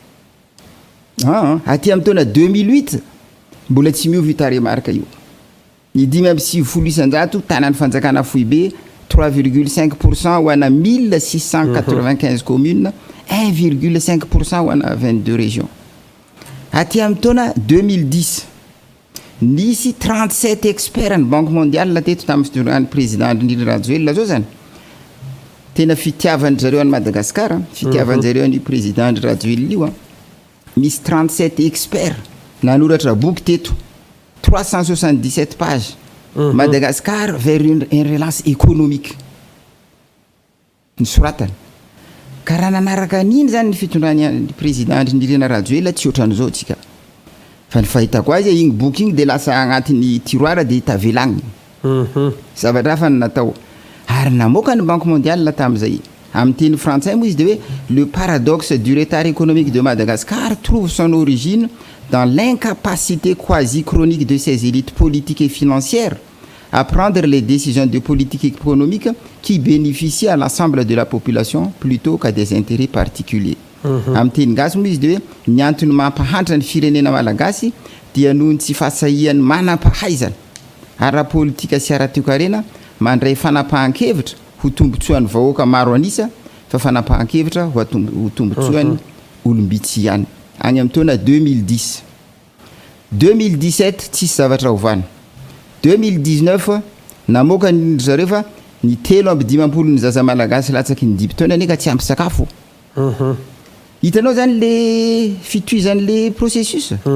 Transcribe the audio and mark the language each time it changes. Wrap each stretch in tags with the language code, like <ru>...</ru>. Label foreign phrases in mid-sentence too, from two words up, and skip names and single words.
<mg>aty amin'ny taona 2008 mbola tsy miovy taremarika io ny 5,900 tanany fanjakana fohy be 3,5% ho ana 1695 communes 1,5% ho ana 22 régions aty amin'ny taona 2010 nisy 37 expert ny</mg> <fr>banque mondiale</fr> <mg>teto tamin'ny fitondrany président Andry Rajoelina zao zany tena fitiavany zareo any Madagasikara fitiavany zareo any président Andry Rajoelina io misy 37 expert nanoratra boky teto 377 pages Madagascar vers une relance économique ny soratany ka raha nanaraka an'iny zany ny fitondrany président Andry Rajoelina tsy ohatran'izao tsika fa ny fahitako azy igny boky igny de lasa agnatin'ny tiroara de tavelagny zavatra hafa ny natao ary namoaka ny</mg> <fr>banque mondiale</fr> <mg>tamin'izay amin'ny teny frantsay moa izy de hoe</mg> <fr>le paradoxe du retard économique de Madagascar trouve son origine dans l'incapacité quasi chronique de ses élites politiques et financières à prendre les décisions de politique économique qui bénéficient à l'ensemble de la population plutôt qu'à des intérêts particuliers.</fr> <mg>Amin'ny teny gasy moa izy de hoe ny antony mampahantra ny firenena malagasy dia noho ny tsy fahasahiany manam-pahaizana ara-politika sy ara-toekarena mandray fanapahan-kevitra ho tombotsoan'ny vahoaka maro anisa fa fanapahan-kevitra ho tombotsoan'ny olombitsy ihany agny amin'ny taona 2010 2017 tsisy zavatra hovana 2019 namoaka ny zareo fa ny 3 ny zaza malagasy latsaky ny 10 taona neka tsy ampy sakafo hitanao zany le fitoizan'le processus</mg>